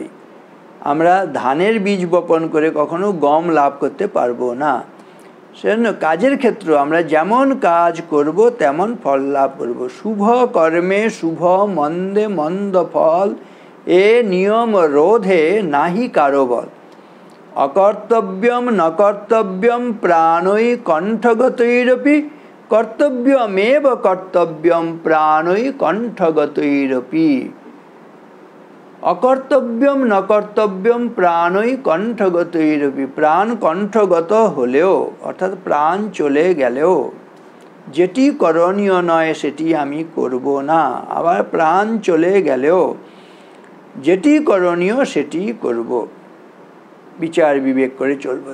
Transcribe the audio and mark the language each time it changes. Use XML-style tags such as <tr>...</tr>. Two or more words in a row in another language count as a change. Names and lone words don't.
<bn>আমরা ধানের বীজ বপন করে কখনো গম লাভ করতে পারবো না। সেজন্য কাজের ক্ষেত্রে আমরা যেমন কাজ করব তেমন ফল লাভ করব। শুভ কর্মে শুভ, মন্দে মন্দ ফল, এ নিয়ম রোধে নাহি কারো বল।</bn> <sa>অকর্তব্যম ন কর্তব্যম প্রাণৈ কণ্ঠগতৈরপি, কর্তব্যমেব কর্তব্যম প্রাণৈ কণ্ঠগতৈরপি। অকর্তব্যম ন কর্তব্যম প্রাণৈ কণ্ঠগতৈরপি।</sa> <bn>প্রাণ কণ্ঠগত হলেও, অর্থাৎ প্রাণ চলে গেলেও, যেটি করণীয় নয় সেটি আমি করব না। আবার প্রাণ চলে গেলেও যেটি করণীয় সেটি করব। বিচার বিবেক করে চলবো।</bn>